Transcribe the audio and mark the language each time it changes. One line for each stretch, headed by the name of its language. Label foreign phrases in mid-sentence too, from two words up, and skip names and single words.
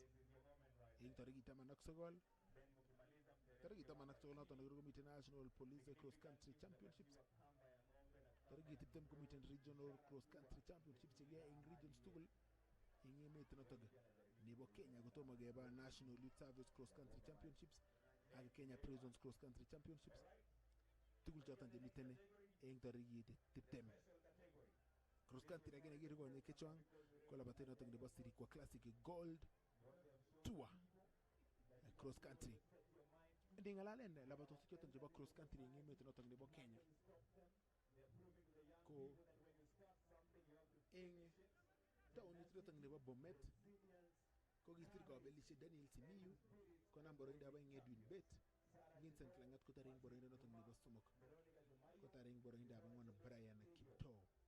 Kalenjin: eng tarikit 19 tarikit 19 noton komiten National Police Cross Country Championships tarikit 20 komiten Regional Cross Country Championships chekiyae eng regions tugul eng emet notok nebo Kenya kotomo keba National Youth Service Cross Country Championships ak Kenya Prisons Cross Country Championships tugul choton chemiten eng tarikit 20.
English: Cross country
Kalenjin: lakini kirukonye kechwang ko labatet notok nebo Sirikwa Classic Gold Tour cross country. Ndingalalen labatosik choton chebo
English: cross country
Kalenjin: eng emet notok nebo Kenya ko eng taonit notok nebo Bomet ko kisir kabelisiet Daniel Simiyu konam boroindo eng Edwin Bet, Vincent Langat kotare eng boroindo notok nebo somok, kotare eng boroindo ang'wan Brian Kiptoo.